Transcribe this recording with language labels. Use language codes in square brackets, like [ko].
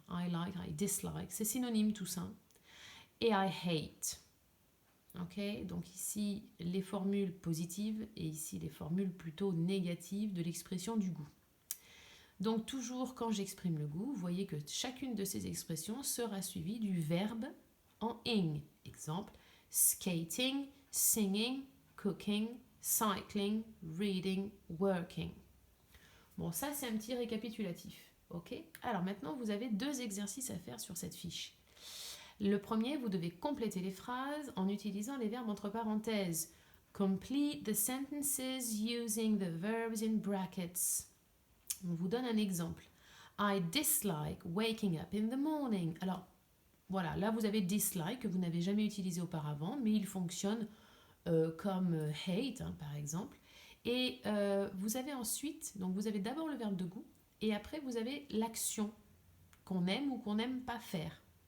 [en] I dislike. [fr] C'est synonyme tout ça. Et [en] I hate. [fr] Ok, donc ici les formules positives et ici les formules plutôt négatives de l'expression du goût. Donc toujours quand j'exprime le goût, vous voyez que chacune de ces expressions sera suivie du verbe en ing. Exemple, skating, singing, cooking, cycling, reading, working. Bon, ça c'est un petit récapitulatif. Ok, alors maintenant vous avez 2 exercices à faire sur cette fiche. Le premier, vous devez compléter les phrases en utilisant les verbes entre parenthèses. [en] Complete the sentences using the verbs in brackets. [fr] On vous donne un exemple. [en] I dislike waking up in the morning. [fr] Alors, voilà, là vous avez dislike que vous n'avez jamais utilisé auparavant, mais il fonctionne comme hate, hein, par exemple. Et vous avez ensuite, donc vous avez d'abord le verbe de goût, et après vous avez l'action qu'on aime ou qu'on n'aime pas faire.